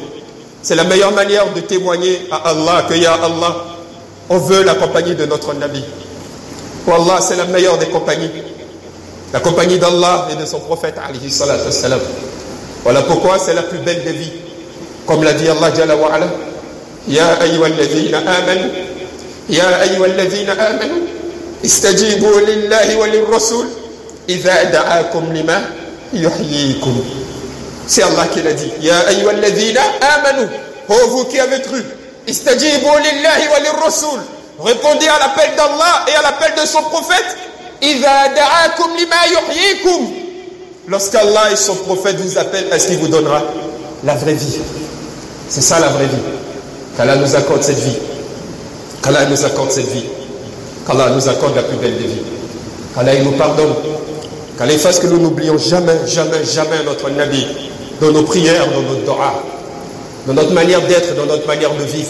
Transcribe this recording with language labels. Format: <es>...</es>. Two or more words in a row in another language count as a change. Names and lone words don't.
<fr>C'est la meilleure manière de témoigner à Allah que</fr> <ar>يا الله,</ar> <fr>on veut la compagnie de notre Nabi. Wallah, c'est la meilleure des compagnies. La compagnie d'Allah et de son prophète</fr> <ar>عليه الصلاة والسلام.</ar> <fr>Voilà pourquoi c'est la plus belle des vies. Comme l'a dit</fr> <ar>الله جل وعلا يا أيها الذين آمنوا يا أيها الذين آمنوا استجيبوا لله وللرسول إذا دعاكم لما يحييكم.</ar> <fr>C'est Allah qui l'a dit.</fr> <ar>يا أيها الذين آمنوا,</ar> <fr>oh vous qui avez cru,</fr> <ar>استجيبوا لله وللرسول,</ar> <fr>répondez à l'appel d'Allah et à l'appel de son prophète.</fr> <ar>إذا دعاكم لما يحييكم.</ar> <fr>Lorsqu'Allah et son prophète vous appellent, est-ce qu'il vous donnera la vraie vie? C'est ça la vraie vie. Qu'Allah nous accorde cette vie. Qu'Allah nous accorde cette vie. Qu'Allah nous accorde la plus belle des vies. Qu'Allah nous pardonne. Qu'Allah fasse que nous n'oublions jamais, jamais, jamais notre Nabi dans nos prières, dans notre dua, dans notre manière d'être, dans notre manière de vivre.</fr>